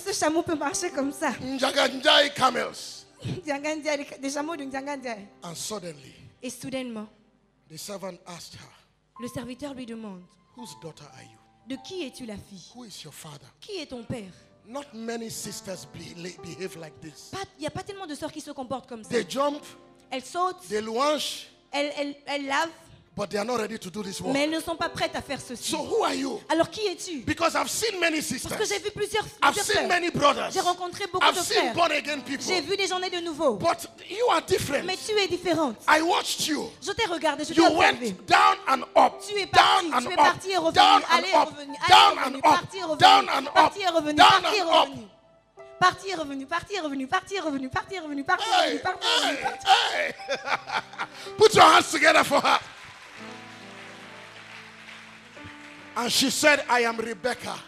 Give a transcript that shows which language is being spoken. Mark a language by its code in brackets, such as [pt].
[fr] Ce chameau peut marcher comme ça. [en] Njaganjai camels. [fr] Des chameaux de Ndiangandiaï. [en] And suddenly, [fr] Et soudainement, [en] the servant asked her, [fr] le serviteur lui demande, [en] whose daughter are you? [fr] de qui es-tu la fille? [en] Who is your father? [fr] Qui est ton père? [en] Not many sisters behave like this. [fr] Il n'y a pas tellement de sœurs qui se comportent comme ça. [en] They jump, [fr] Elles sautent, [en] they louange, [fr] elles lavent, [en] but they are not ready to do this work. [fr] mais elles ne sont pas prêtes à faire ceci. [en] So who are you? [fr] Alors qui es-tu? [en] Because I've seen many [fr] Parce que [en] sisters. [fr] j'ai vu plusieurs [en] I've seen [fr] sœurs. [en] many brothers. [fr] J'ai rencontré beaucoup [en] I've [fr] de [en] seen [fr] frères. [en] born again people. [fr] J'ai vu des journées de nouveau. [en] But you are different. [fr] Mais tu es différente. [en] I watched you. [fr] Je t'ai regardé, je t'ai [en] You [fr] observé. [en] went down and up. [fr] Tu es parti, [en] Down and [fr] tu es [en] up. [fr] parti et revenu, [en] Down and [fr] aller et [en] up. [fr] revenu, [en] Down [fr] aller et [en] and [fr] revenu, [en] up. [fr] parti et revenu, [en] Down and [fr] parti et [en] up. [fr] revenu, [en] Down [fr] parti et [en] and up. [fr] revenu. Parti et revenu, parti et revenu, parti et revenu, parti et revenu, parti et Hey, revenu, parti et revenu, hey, parti. hey. [en] Put your hands together for her. And she said, I am Rebecca.